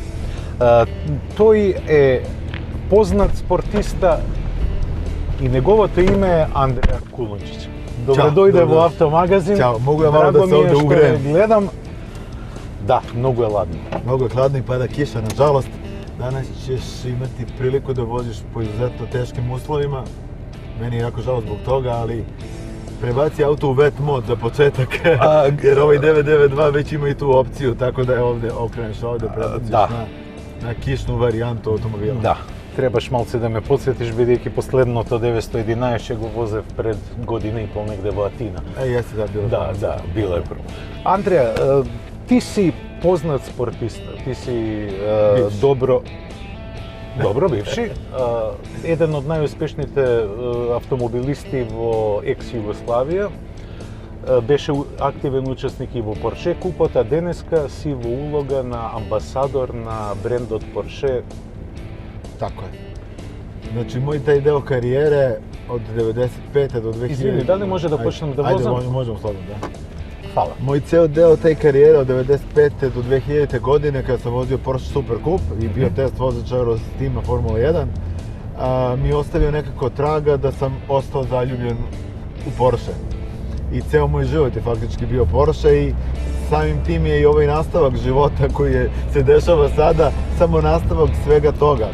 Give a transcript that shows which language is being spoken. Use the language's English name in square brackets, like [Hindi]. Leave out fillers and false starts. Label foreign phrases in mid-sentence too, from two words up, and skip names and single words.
[Macedonian] Тој е познат спортиста и неговото име е Андреа Кулунџиќ. Добре дојде во Автомагазин. [Serbian] Чао, могу ја мало да се овде угреем. [Macedonian] Гледам. Да, многу е ладно. Многу е хладно и пада киша, нажалост. [Serbian] Danas ćeš imati priliku da voziš po izuzetno teškim uslovima. Meni je jako žao zbog toga, ali prebaci auto u wet mod za početak, jer ovaj 992 već ima i tu opciju, tako da je ovde okreneš ovde, prebaciš na kišnu varijantu automobila. [Macedonian] Да, требаш малце да ме подсетиш, бидејќи последното 911 го возев пред година и пол негде во Атина. [Serbian] Jeste da bilo. [Macedonian] Да, било е прво. Андреа, ти си познат спортиста, ти си добро... Добро, бивши. Еден од најуспешните автомобилисти во екс-Југославија. Беше активен учесник и во Порше купот, а денеска си во улога на амбасадор на брендот Порше. [Serbian] Tako je. Znači, moj taj deo karijere od 95. do 2000... [Macedonian] Извини, дали може да почнем да возам? [Serbian] Ajde, možemo slobodno, da. [Macedonian] Фала. [Serbian] Moj ceo deo taj karijere od 95. do 2000. godine kada sam vozio Porsche Super Coupe i bio test vozač Eurostima Formula 1, mi je ostavio nekako traga da sam ostao zaljubljen u Porsche. I ceo moj život je faktički bio Porsche i samim tim je i ovaj nastavak života koji se dešava sada samo nastavak svega toga.